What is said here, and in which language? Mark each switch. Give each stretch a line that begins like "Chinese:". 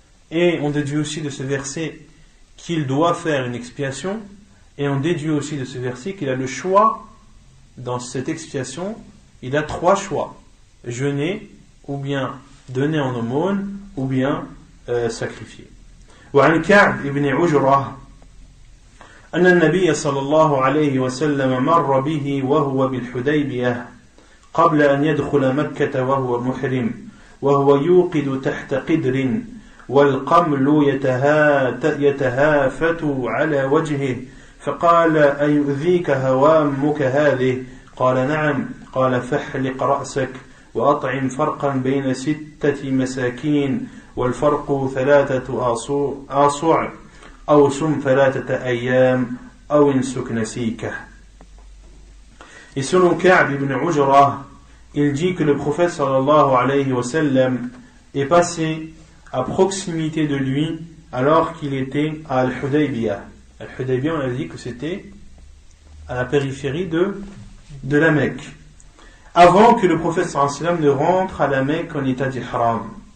French: Et on déduit aussi de ce verset qu'il doit faire une expiation. Et on déduit aussi de ce verset qu'il a le choix dans cette expiation. Il a 3 choix: jeûner, ou bien donner en aumône, ou bien sacrifier.
Arabic: وعن كعب بن عجرة أن النبي صلى الله عليه وسلم مر به وهو بالحديبية قبل أن يدخل مكة وهو محرم وهو يوقد تحت قدر والقمل يتهافت على وجهه فقال: أيؤذيك هوامك هذه؟ قال: نعم. قال: فاحلق رأسك وأطعم فرقا بين 6 مساكين والفرق 3 آصع أو صم 3 أيام أو انسك نسيكه.
French: Et selon Ka'b ibn Ujrah, il dit que le prophète sallallahu alayhi wa sallam est passé à proximité de lui alors qu'il était à Al-Hudaybiyah. Al-Hudaybiyah, on a dit que c'était à la périphérie de la Mecque, avant que le prophète sallallahu alayhi wa sallam ne rentre à la Mecque en état d'ihram.